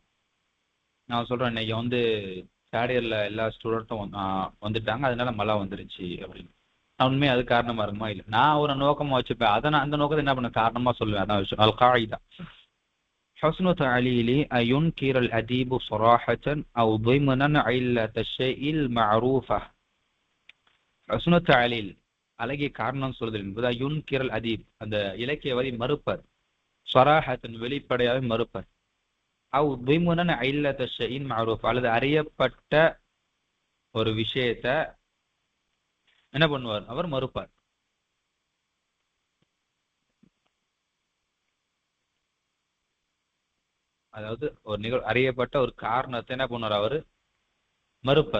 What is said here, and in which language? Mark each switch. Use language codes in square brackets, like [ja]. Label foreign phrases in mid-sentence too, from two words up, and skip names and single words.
[ta] நான் சொல்றேன், இன்னைக்கு வந்து தேர்ட் இயர்ல எல்லா ஸ்டூடெண்ட்டும் வந்துட்டாங்க, அதனால மழை வந்துருச்சு அப்படின்னு. உண்மையை அது காரணமா இருக்குமா? இல்லை. நான் ஒரு நோக்கமா வச்சுப்பேன், அதை நான் அந்த நோக்கத்தை என்ன பண்ண காரணமா சொல்லுவேன். அதான் விஷயம். [ar] القاعدة حسن التعليل أن ينكر الأديب صراحة أو ضمنا علة الشيء المعروفة. حسن التعليل, [ta] அழகிய காரணம் சொல்லுதல் என்பது [ar] أن ينكر الأديب, [ta] அந்த இலக்கியவாதி மறுப்பர், ஸராஹத்தன் வெளிப்படையாக மறுப்பர், [ar] أو ضمنا علة الشيء المعروف, [ta] அல்லது அறியப்பட்ட ஒரு விஷயத்தை என்ன பண்ணுவார், அவர் மறுப்பார். அதாவது ஒரு அறியப்பட்ட ஒரு காரணத்தை என்ன பண்ணுவார், அவரு மறுப்பார்.